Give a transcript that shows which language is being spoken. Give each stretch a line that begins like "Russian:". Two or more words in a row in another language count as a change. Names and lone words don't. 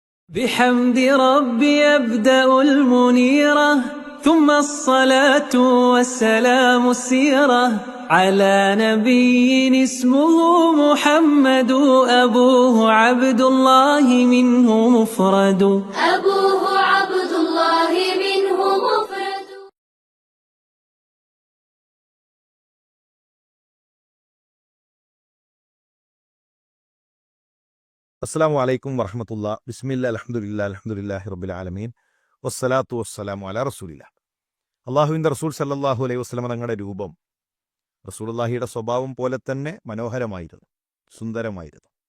Arabic: بحمد ربي أبدأ المنيرة ثم الصلاة والسلام السيرة على نبي اسمه محمد أبوه عبد الله منه مفرد أبوه عبد الله منه مفرد. السلام عليكم ورحمة الله بسم الله الحمد لله رب العالمين والصلاة والسلام على رسول الله.
Malayalam: അള്ളാഹുവിൻ്റെ റസൂൽ
Arabic: صلى الله عليه وسلم
Malayalam: തങ്ങളുടെ രൂപം റസൂലുള്ളാഹിയുടെ സ്വഭാവം പോലെ തന്നെ മനോഹരമായിരുന്നു, സുന്ദരമായിരുന്നു.